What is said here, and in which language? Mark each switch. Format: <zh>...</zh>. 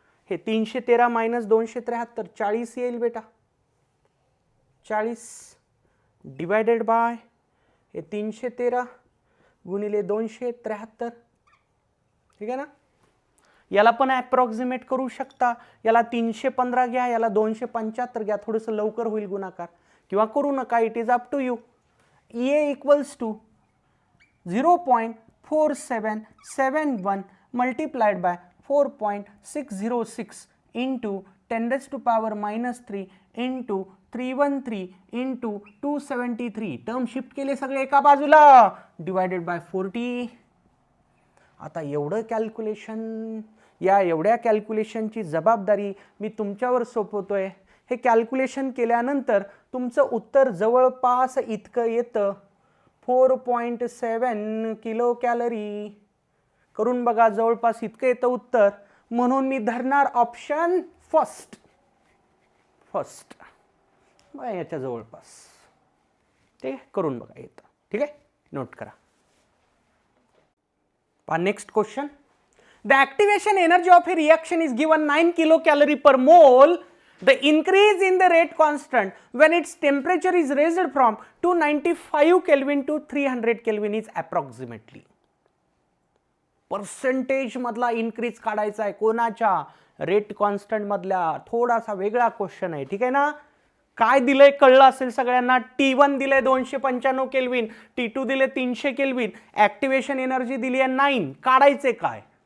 <mr>हे 313 मायनस 273 40 येईल बेटा. 40 डिवायडेड बाय हे 313 गुणिले 273. ठीक आहे ना. याला पण अप्रॉक्सिमेट करू शकता. याला 315 घ्या, याला 275 घ्या, थोडंसं लवकर होईल गुणाकार, किंवा करू नका.</mr> <en>It is up to you. EA equals to 0.4771 multiplied by 4.606 into 10⁻³ into 313 into 273.</en> <mr>Term shift केले सगळे एका बाजूला, डिवायडेड बाय 40. आता एवढं कॅल्क्युलेशन, या एवढ्या कॅल्क्युलेशनची जबाबदारी मी तुमच्यावर सोपवतोय. हे कॅल्क्युलेशन केल्यानंतर तुमचं उत्तर जवळपास इतकं येतं, 4.7 किलो कॅलरी. करून बघा, जवळपास इतकं येतं उत्तर. म्हणून मी धरणार ऑप्शन फर्स्ट याच्या जवळपास. ते करून बघा येतं. ठीक आहे. नोट करा.</mr> <en>Next question. The activation energy of a reaction is given 9 kilo calorie per mole. The increase in the rate constant when its temperature is raised from 295 Kelvin to 300 Kelvin is approximately.</en> <mr>Percentage मधला increase काढायचा आहे. कोणाच्या? Rate constant मधल्या. थोडासा वेगळा question आहे. ठीक आहे ना. काय दिलंय कळलं असेल सगळ्यांना. T1 दिलंय 295 केल्विन, T2 दिले 300 केल्विन, ऍक्टिवेशन एनर्जी दिली आहे 9. काढायचे काय?</mr>